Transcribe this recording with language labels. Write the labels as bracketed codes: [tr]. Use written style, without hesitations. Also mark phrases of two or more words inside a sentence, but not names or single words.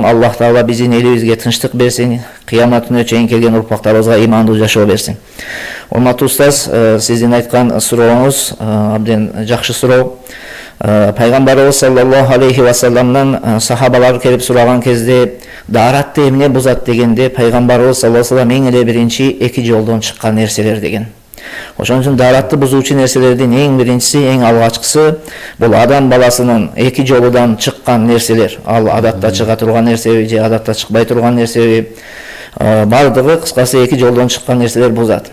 [ky] Аллах Таала биздин элибизге тынчтык берсин, кыямат күнүнө чейин келген урпактарыбызга имандуу жашоо берсин. Урматтуу устаз, сиздин айткан сурооңуз абден жакшы суроо. Пайгамбарыбыз [ar] صلى الله عليه وسلم [ky] сахабалар келип сураган кезде дааратты эмне бузат дегенде, пайгамбарыбыз [ar] صلى الله عليه وسلم [ky] эң эле биринчи эки жолдон чыккан нерселер деген. Ошон үчүн дааратты бузуучу нерселердин эң биринчиси, эң алгачкысы бул адам баласынын эки жолудан чыккан нерселер. Ал адатта чыга турган нерсеби же адатта чыкпай турган нерсеби, бардыгы кыскасы эки жолдон чыккан нерселер бузат.